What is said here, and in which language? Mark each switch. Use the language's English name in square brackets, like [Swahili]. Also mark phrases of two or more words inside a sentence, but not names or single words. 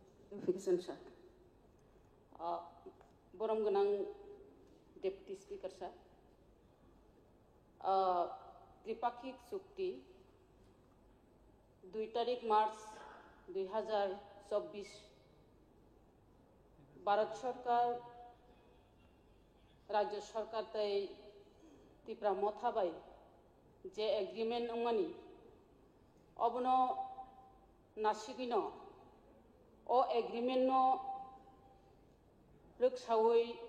[English] Notification sir. Borom Ganang Deputy Speaker sir. [Kok Borok] Tripakik Sukti 2 तारीख मार्च 2024 [Hindi] भारत सरकार राज्य सरकार [Kok Borok] तय त्रिपुरा मथाबाई जे एग्रीमेंट अंगनी अबनो नासिगिनो ओ एग्रीमेंट नो रोखसावै